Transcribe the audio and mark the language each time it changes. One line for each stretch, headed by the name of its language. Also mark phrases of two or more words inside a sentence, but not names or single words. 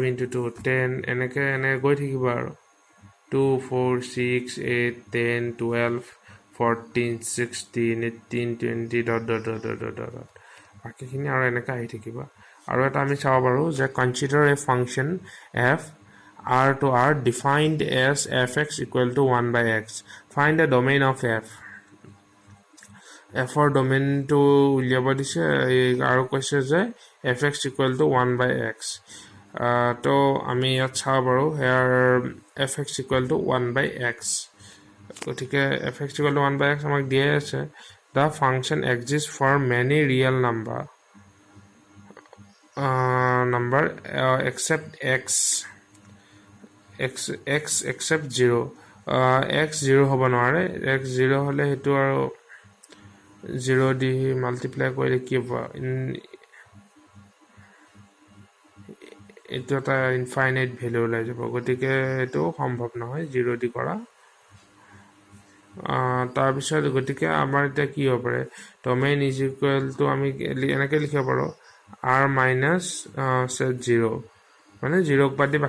Assamese: into 2 10 এনেকৈ গৈ থাকিব আৰু 2 4 6 8 10 12 14 16 18 20
English: dot dot dot dot dot dot
Assamese: বাকীখিনি আৰু এনেকৈ আহি থাকিব আৰু এটা আমি চাব পাৰোঁ যে
English: consider a function f r to r defined as fx equal to 1 by x find the domain of f
Assamese: f ৰ ডমেইনটো উলিয়াব দিছে আৰু কৈছে যে
English: fx equal to 1 by x
Assamese: তো আমি ইয়াত চাব পাৰোঁ
English: here fx equal to 1 by x
Assamese: গতিকে
English: fx equal to 1 by x
Assamese: আমাক দিয়ে আছে
English: the function exists for many real number except x
Assamese: except 0 x 0 হ'ব নোৱাৰে x 0 হ'লে সেইটো আৰু 0 দি মাল্টিপ্লাই কৰিলে কি হ'ব এইটো এটা
English: infinite value
Assamese: ওলাই যাব গতিকে এইটো সম্ভৱ নহয় 0 দি কৰা তাৰ পিছত গতিকে আমাৰ এটা কি হ'ব পাৰে
English: domain is equal to
Assamese: আমি এনেকৈ লিখিব পাৰোঁ
English: r minus set 0
Assamese: মানে 0 বাদ দি